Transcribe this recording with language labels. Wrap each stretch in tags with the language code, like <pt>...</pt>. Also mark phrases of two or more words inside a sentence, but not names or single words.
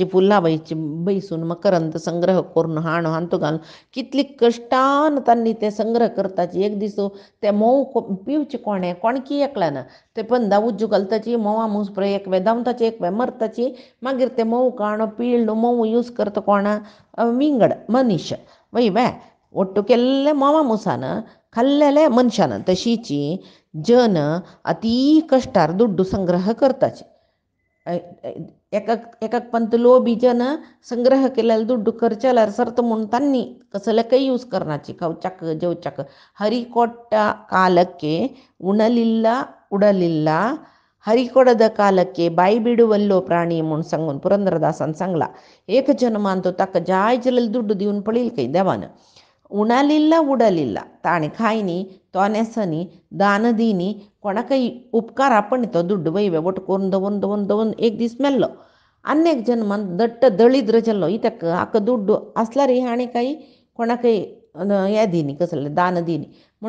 <kok>फुल्लां बैसून मकरंद संग्रह करून हाण तूं घालून कितली कश्टान तांणी तें संग्रह करताची एक दीस तें मोव पिवचें कोणकी एकल्यान ते पंदा उज्जू घालताची मोवा मूस पळय एक वेळ धांवताची एक वेळ मरताची मागीर ते मोव काण पिळ मोव यूज करता कोण विंगड मनीश वय ಒಟ್ಟು केल्ले मोवा मुसान खाल्लेले मनशान तशीची जन अती कश्टार दुड्डू संग्रह करताचे एकाक पंत लोभी जन संग्रह केलेले दुड्डू खर्च जाल्यार सर्त म्हणून तांणी कसले काही यूज करनाची खावच्याक जेवच्याक</kok> <kn>ಹರಿಕೊಟ್ಟ ಕಾಲಕ್ಕೆ ಉಣಲಿಲ್ಲ ಉಡಲಿಲ್ಲ ಹರಿಕೊಡದ ಕಾಲಕ್ಕೆ ಬಾಯಿ ಬಿಡುವಲ್ಲೋ ಪ್ರಾಣಿ</kn> <kok>म्हूण सांगून पुरंदरदासान सांगला एक जन्मान तो ताका जाय जाल्यार दुड्डू दिवन पळयली खंय देवान उणालिल्ला उडलिल्ला ताणें खायनी तो न्हेसनी दान दिनी कोणाकय उपकार आपण तो दुड्डू वयवे वट करून दवरून एक दीस मेल्लो आनी एक जन्मान दट्ट दळिद्र जाल्लो इत्याक हाका दुड्डू आसल्यार हाणें काही कोणाकय हें दिनी कसलें दान दिनी म्हूण</kok>